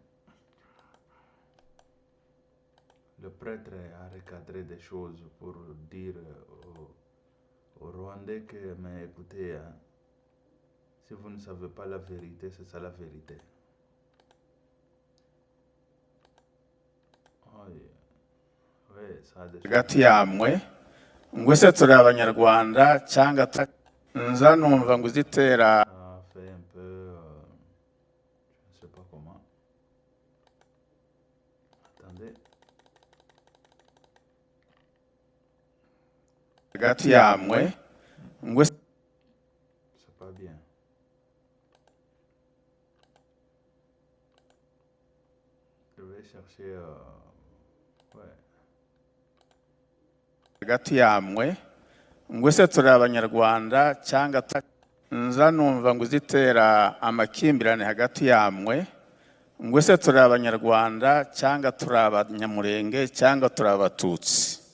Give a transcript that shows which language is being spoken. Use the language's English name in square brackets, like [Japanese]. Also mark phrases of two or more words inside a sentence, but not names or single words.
[French] Le prêtre a recadré des choses pour dire aux Rwandais que, mais écoutez, hein, si vous ne savez pas la vérité, c'est ça la vérité. [Kinyarwanda] hagati yamwe ngo ese turi abanyarwanda cyangwa nza numva ngo uzitera [French] fait un peu, je ne sais pas comment. Attendez. [Kinyarwanda] hagati yamwe ngo [French] C'est pas bien. Je vais chercher. Ouais. [Kinyarwanda] hagati yamwe ngo ese turi abanyarwanda cyangwa nza numva ngo uzitera amakimbirane hagati yamwe ngo ese turi abanyarwanda cyangwa turi abanyamurenge cyangwa turi abatutsi.